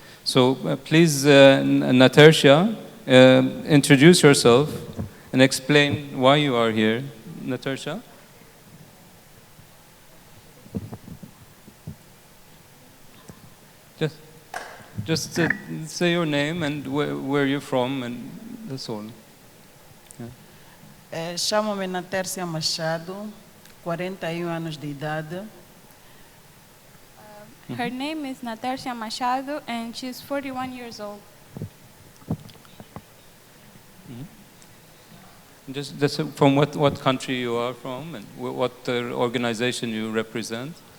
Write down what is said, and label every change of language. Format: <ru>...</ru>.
<en>So please, Natercia, introduce yourself and explain why you are here. Natercia? Just say your name and where you're from, and that's all.</en> <pt>Chamo-me Natercia Machado, 41 anos de idade.</pt> <en>Her name is Natercia Machado, and she's 41 years old. Just from what country you are from and what organization you represent?</en>